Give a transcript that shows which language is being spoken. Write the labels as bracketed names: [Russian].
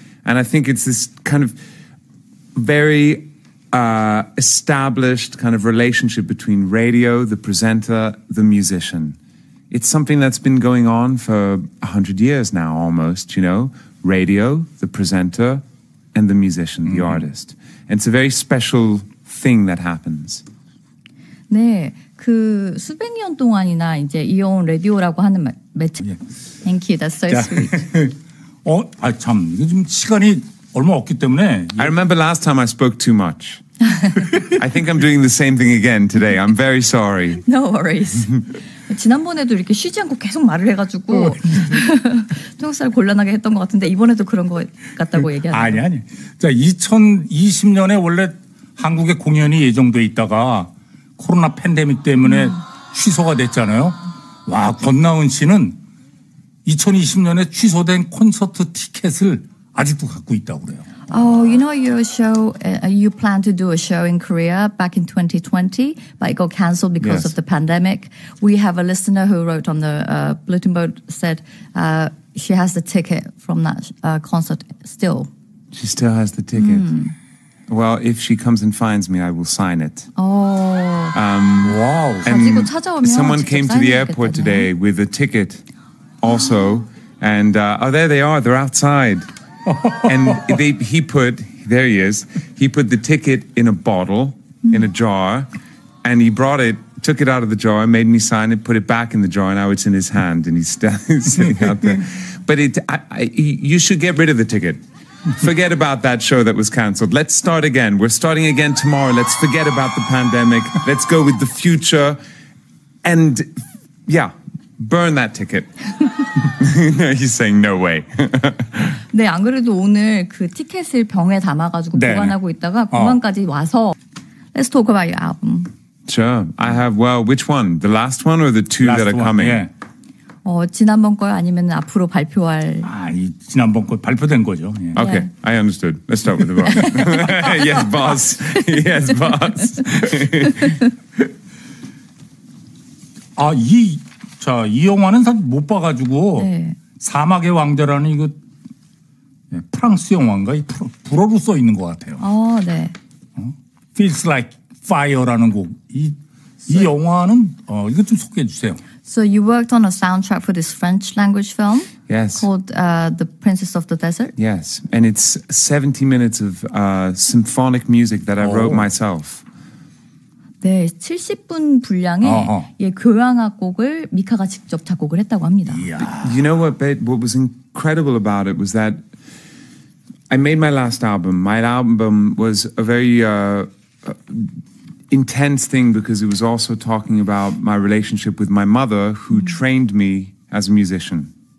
[English] And I think it's this kind of very established kind of relationship between radio, the presenter, the musician. It's something that's been going on for 100 years now, almost. Radio, the presenter, and the musician, the artist. And it's a very special thing that happens. [Korean] 네, 그 수백 년 동안이나 이제 이어온 라디오라고 하는 매체. [English] Thank you, that's so sweet. [Korean] 참, 요즘 시간이 얼마 없기 때문에. [English] I remember last time I spoke too much. I think I'm doing the same thing again today. I'm very sorry. No worries. [Korean] 지난번에도 이렇게 쉬지 않고 계속 말을 해가지고 통역사를 곤란하게 했던 것 같은데 이번에도 그런 것 같다고 얘기하네요. 아니. 자, 2020년에 원래 한국에 공연이 예정돼 있다가 코로나 팬데믹 때문에 취소가 됐잖아요. 와, 권나은 씨는 2020년에 취소된 콘서트 티켓을 아직도 갖고 있다고 그래요. [English] Oh, your show, you planned to do a show in Korea back in 2020, but it got cancelled because of the pandemic. We have a listener who wrote on the bulletin board said, she has the ticket from that concert still. She still has the ticket. Well, if she comes and finds me, I will sign it. Wow. [Korean] 가지고 찾아오면 [English] Someone [Korean] 직접 [English] came to the [Korean] 사인해주겠다네. [English] airport today with a ticket also. And there they are. They're outside. And there he is. He put the ticket in a bottle, in a jar, and he brought it, took it out of the jar, made me sign it, put it back in the jar, and now it's in his hand, and he's sitting out there. But you should get rid of the ticket. Forget about that show that was cancelled. Let's start again. We're starting again tomorrow. Let's forget about the pandemic. Let's go with the future. And yeah, burn that ticket. No, he's saying no way. [Korean] 네, 안 그래도 오늘 그 티켓을 병에 담아가지고 네. 보관하고 있다가 공항까지 와서 [English] Let's talk about your album. Sure. I have, well, which one? The last one or the two that are coming? [Korean] 예. 지난번 거요? 아니면 앞으로 발표할? 이 지난번 거 발표된 거죠. 예. [English] Okay, I understood. Let's start with the boss. Yes, boss. Yes, boss. [Korean] 이 영화는 사실 못 봐가지고 네. 사막의 왕자라는 이거 프랑스 영화인가? 불어로 써 있는 것 같아요. 네. Feels Like Fire라는 곡. 이 영화는 이거 좀 소개해 주세요. [English] So you worked on a soundtrack for this French language film Yes. called The Princess of the Desert. Yes, and it's 70 minutes of symphonic music that I wrote myself. [Korean] 네, 70분 분량의 교향악 곡을 미카가 직접 작곡을 했다고 합니다. [English] You know what was incredible about it was that I made my last album. My album was a very intense thing because it was also talking about my relationship with my mother who trained me as a musician.